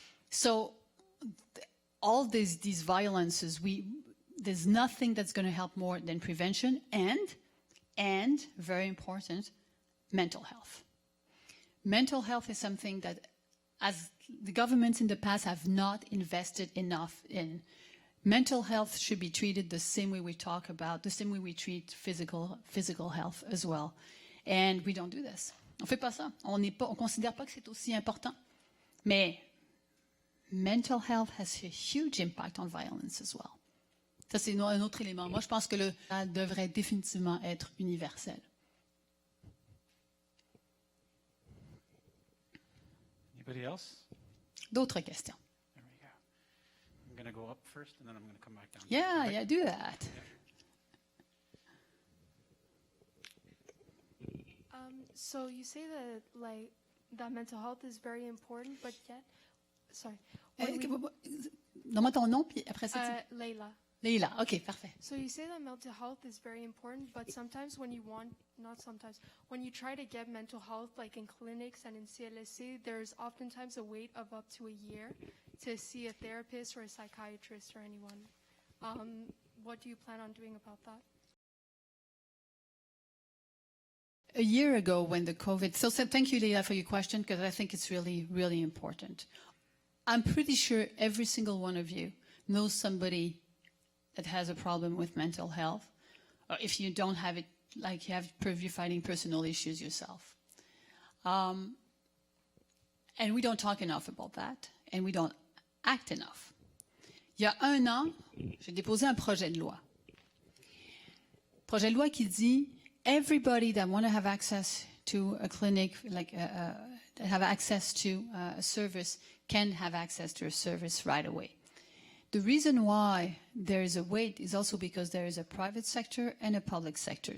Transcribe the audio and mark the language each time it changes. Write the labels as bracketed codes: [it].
[en] So all these violences, there's nothing that's going to help more than prevention and very important, mental health. Mental health is something that, as the governments in the past have not invested enough in. Mental health should be treated the same way we talk about, the same way we treat physical health as well. And we don't do this. [fr] On fait pas ça. On considère pas que c'est aussi important. [en] Mais mental health has a huge impact on violence as well. [fr] Ça, c'est un autre élément. Moi, je pense que ça devrait définitivement être universel. [en] Anybody else? [fr] D'autres questions? [en] There we go. I'm going to go up first, and then I'm going to come back down. Yeah, do that. So you say that that mental health is very important, but yet, sorry. [fr] Donne-moi ton nom, puis après ça. Leila. Leila, okay, parfait. [en] So you say that mental health is very important, but sometimes when you when you try to get mental health, like in clinics and in CLSC, there's oftentimes a wait of up to a year to see a therapist or a psychiatrist or anyone. What do you plan on doing about that? A year ago when the COVID, so thank you, Leila, for your question, because I think it's really, really important. I'm pretty sure every single one of you knows somebody that has a problem with mental health, or if you don't have it, like you're fighting personal issues yourself. And we don't talk enough about that, and we don't act enough. [fr] Il y a 1 an, j'ai déposé un projet de loi. Projet de loi qui dit, [en] everybody that want to have access to a clinic, that have access to a service, can have access to a service right away. The reason why there is a wait is also because there is a private sector and a public sector.